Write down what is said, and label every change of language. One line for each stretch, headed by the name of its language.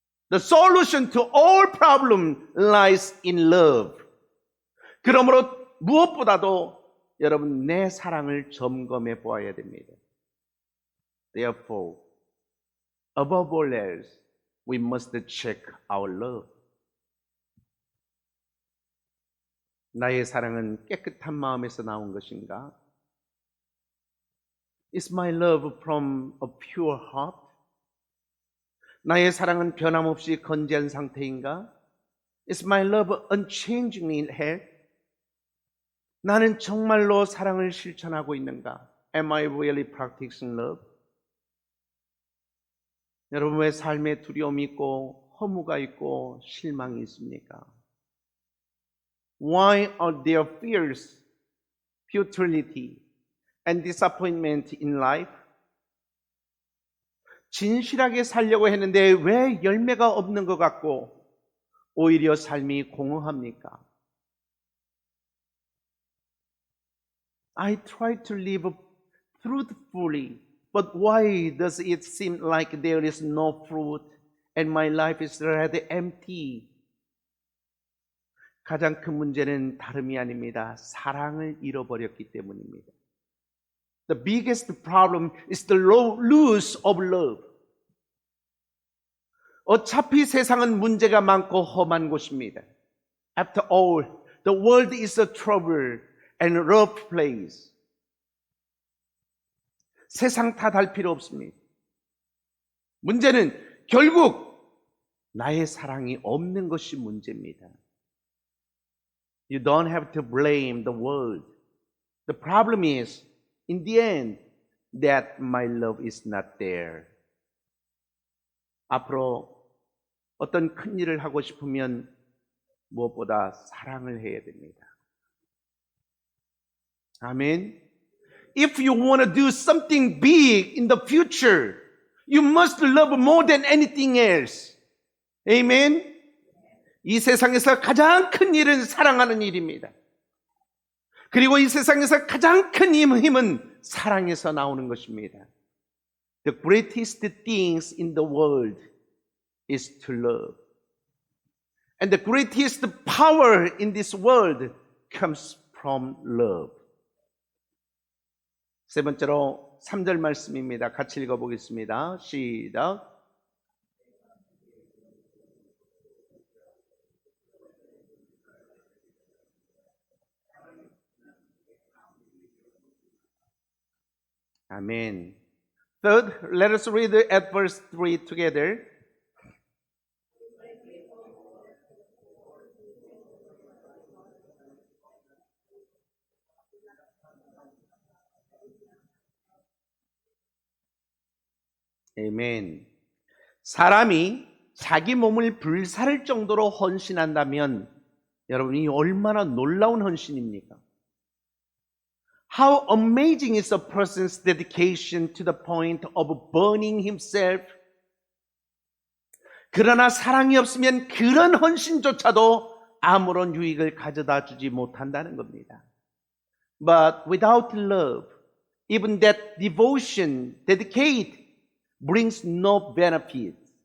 English: The solution to all problems lies in love.
Korean: 그러므로 무엇보다도 여러분 내 사랑을 점검해 보아야 됩니다.
English: Therefore, above all else, we must check our love.
Korean: 나의 사랑은 깨끗한 마음에서 나온 것인가?
English: Is my love from a pure heart?
Korean: 나의 사랑은 변함없이 건재한 상태인가?
English: Is my love unchangingly held?
Korean: 나는 정말로 사랑을 실천하고 있는가?
English: Am I really practicing love?
Korean: 여러분의 삶에 두려움이 있고 허무가 있고 실망이 있습니까?
English: Why are there fears, futility, and disappointment in life?
Korean: 진실하게 살려고 했는데 왜 열매가 없는 것 같고 오히려 삶이 공허합니까?
English: I try to live truthfully, but why does it seem like there is no fruit and my life is rather empty?
Korean: 가장 큰 문제는 다름이 아닙니다. 사랑을 잃어버렸기 때문입니다.
English: The biggest problem is the loss of love.
Korean: 어차피 세상은 문제가 많고 험한 곳입니다.
English: After all, the world is a trouble and rough place.
Korean: 세상 탓할 필요 없습니다. 문제는 결국 나의 사랑이 없는 것이 문제입니다.
English: You don't have to blame the world. The problem is, in the end, that my love is not there.
Korean: 앞으로 어떤 큰 일을 하고 싶으면 무엇보다 사랑을 해야 됩니다. 아멘.
English: If you want to do something big in the future, you must love more than anything else. Amen.
Korean: 이 세상에서 가장 큰 일은 사랑하는 일입니다. 그리고 이 세상에서 가장 큰 힘은 사랑에서 나오는 것입니다.
English: The greatest things in the world is to love. And the greatest power in this world comes from love.
Korean: 세 번째로 3절 말씀입니다. 같이 읽어보겠습니다. 시작.
English: Amen. Third, let us read at verse 3 together. Amen.
Korean: 사람이 자기 몸을 불살을 정도로 헌신한다면 여러분이 얼마나 놀라운 헌신입니까?
English: How amazing is a person's dedication to the point of burning himself.
Korean: 그러나 사랑이 없으면 그런 헌신조차도 아무런 유익을 가져다 주지 못한다는 겁니다.
English: But without love, even that devotion, dedicate, brings no benefit.